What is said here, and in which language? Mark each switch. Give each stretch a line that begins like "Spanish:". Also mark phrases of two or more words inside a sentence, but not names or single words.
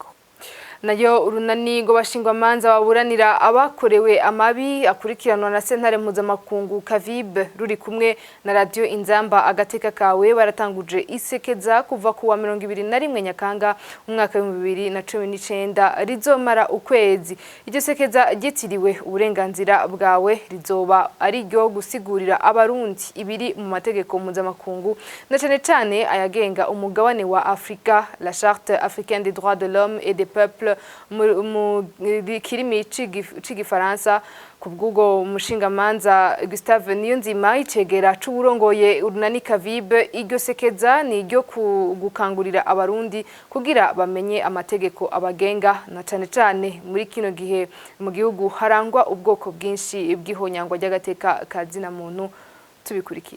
Rundi: Nayo urunani ngo bashingwa manza baburanira abakorewe amabi akurikiranwa na sentare mpuzamakungu Kavib ruri kumwe na radio Inzamba agateka kawe baratanguje isekeza kuva kuwa 21 Nyakanga umwaka wa 2019 rizomara ukwezi iryo sekeza gitiriwe uburenganzira bwawe rizoba ari ryo gusigurira abarundi ibiri mu mategeko mpuzamakungu na cyane ayagenga umugabane wa Afrika
French: la charte africaine des droits de l'homme et des peuples
Rundi: mu kirimi c'igifaransa kubwugo umushingamanza Gustave Niyonzima icegera c'uburongoye urunani Kavib iryo sekeza ni ryo gukangurira abarundi kugira bamenye amategeko abagenga na cyane muri kino gihe mu gihugu harangwa ubwoko bwinshi bw'ihonyangwa ry'agateka kazina muntu tubikurikire